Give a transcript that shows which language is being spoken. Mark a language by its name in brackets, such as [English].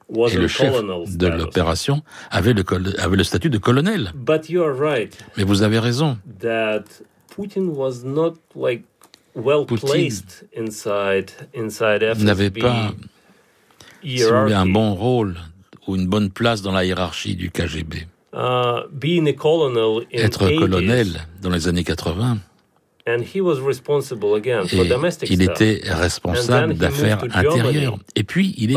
[French] Et le chef de l'opération avait le statut de colonel. [English] But you are right. [French] Mais vous avez raison. [English] That Putin was not like well placed inside FSB. [French] N'avait pas hiérarchie. Un bon rôle ou une bonne place dans la hiérarchie du KGB. [English] Being a colonel in [French] être colonel dans les années 80. [English] And he was responsible again for [French] et [English] domestic [French] il était responsable d'affaires intérieures. Et puis, il est